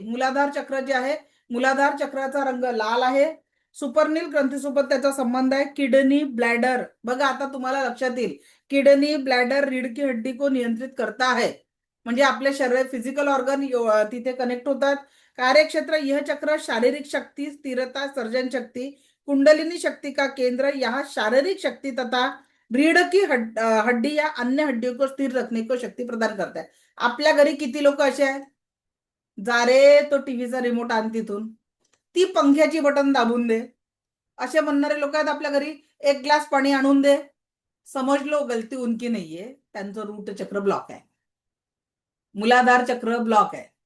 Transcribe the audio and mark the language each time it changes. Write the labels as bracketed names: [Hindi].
[Marathi] मूलाधार चक्र जे आहे, मूलाधार चक्राचा रंग लाल आहे. सुपरनील ग्रंथीसोबत त्याचा संबंध आहे. किडनी, ब्लॅडर, बघा आता तुम्हाला लक्षात येईल, किडनी, ब्लॅडर, [Hindi] रीढ़ की हड्डी को नियंत्रित करता है. [Marathi] म्हणजे आपले शरीर, फिजिकल ऑर्गन तिथे कनेक्ट होतात. [Hindi] कार्यक्षेत्र, यह चक्र शारीरिक शक्ति, स्थिरता, सर्जन शक्ति, कुंडलिनी शक्ति का केंद्र, यहाँ शारीरिक शक्ति तथा रीढ़ की हड्डी या अन्य हड्डियों को स्थिर रखने को शक्ति प्रदान करता है. [Marathi] आपल्या घरी किती लोक असे आहेत, जा रे तो टीव्हीचा रिमोट आण तिथून, ती पंख्याची बटन दाबून दे, असे म्हणणारे लोक आहेत आपल्या घरी. एक ग्लास पाणी आणून दे. [Hindi] समज लो गलती उनकी [Marathi] नाहीये, त्यांचं रूट चक्र ब्लॉक आहे, मूलाधार चक्र ब्लॉक आहे.